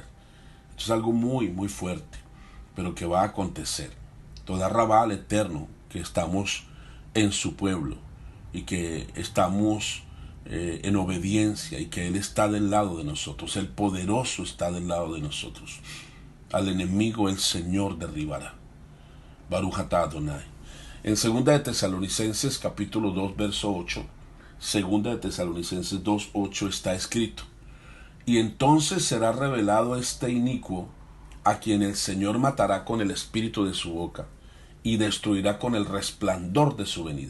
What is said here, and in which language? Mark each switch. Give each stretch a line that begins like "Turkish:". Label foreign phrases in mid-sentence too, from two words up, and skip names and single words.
Spanish: Esto es algo muy, muy fuerte, pero que va a acontecer.
Hebrew: תודה רבה
Spanish: eterno, que estamos en su pueblo y que estamos en obediencia, y que Él está del lado de nosotros, el poderoso está del lado de nosotros. Al enemigo el Señor derribará.
Hebrew: ברוך אתה אדוני.
Spanish: En 2 de Tesalonicenses capítulo 2 verso 8, 2 de Tesalonicenses 2, 8 está escrito: y entonces será revelado este inicuo, a quien el Señor matará con el espíritu de su boca, y destruirá con el resplandor de su venida.